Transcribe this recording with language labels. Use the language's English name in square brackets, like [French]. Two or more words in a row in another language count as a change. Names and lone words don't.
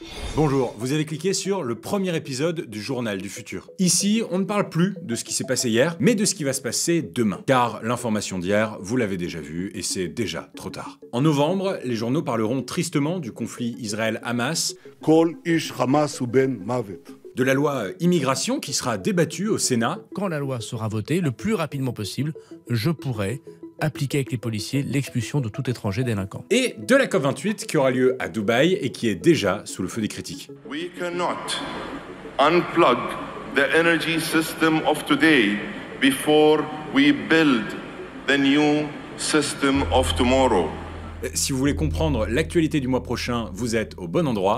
[French] Bonjour, vous avez cliqué sur le premier épisode du Journal du Futur. Ici, on ne parle plus de ce qui s'est passé hier, mais de ce qui va se passer demain. Car l'information d'hier, vous l'avez déjà vue, et c'est déjà trop tard. En novembre, les journaux parleront tristement du conflit Israël-Hamas, [Hebrew] כל איש חמאס הוא בן מוות. [French] de la loi immigration qui sera débattue au Sénat, Quand la loi sera votée, le plus rapidement possible, je pourrai appliquer avec les policiers l'expulsion de tout étranger délinquant. et de la COP28 qui aura lieu à Dubaï et qui est déjà sous le feu des critiques. [English] We cannot unplug the energy system of today before we build the new system of tomorrow. [French] Si vous voulez comprendre l'actualité du mois prochain, vous êtes au bon endroit.